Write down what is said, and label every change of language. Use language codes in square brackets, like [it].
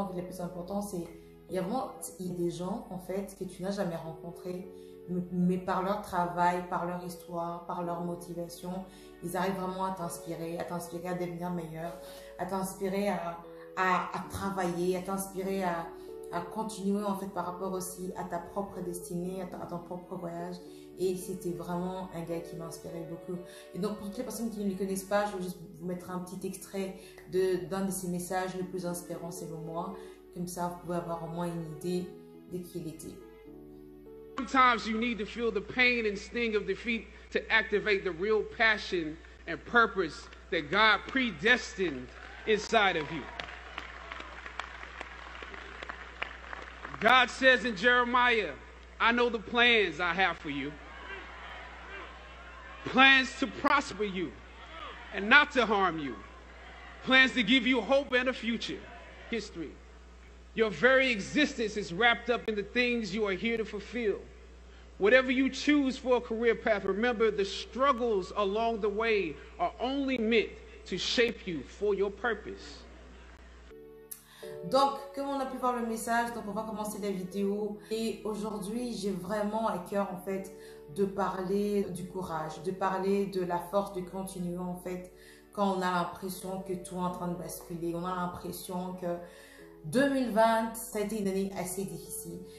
[fr] En fait, le plus important, c'est il y a des gens en fait que tu n'as jamais rencontrés, mais par leur travail, par leur histoire, par leur motivation, ils arrivent vraiment à t'inspirer à devenir meilleur, à t'inspirer à travailler, à t'inspirer à continuer en fait par rapport aussi à ta propre destinée, à ton propre voyage. Et c'était vraiment un gars qui m'inspirait beaucoup. Et donc pour toutes les personnes qui ne le connaissent pas, je vais juste vous mettre un petit extrait d'un de ses messages les plus inspirants selon moi. Comme ça, vous pouvez avoir au moins une idée de qui il était. [en] Sometimes you need to feel the pain and sting of defeat to activate the real passion and purpose that God predestined inside of you. God says in Jeremiah, I know the plans I have for you. Plans to prosper you and not to harm you. Plans to give you hope and a future. History. Your very existence is wrapped up in the things you are here to fulfill. Whatever you choose for a career path, remember the struggles along the way are only meant to shape you for your purpose. [fr] Donc, comme on a pu voir le message, donc on va commencer la vidéo. Et aujourd'hui, j'ai vraiment à cœur en fait de parler du courage, de parler de la force de continuer en fait quand on a l'impression que tout est en train de basculer. On a l'impression que 2020, ça a été une année assez difficile.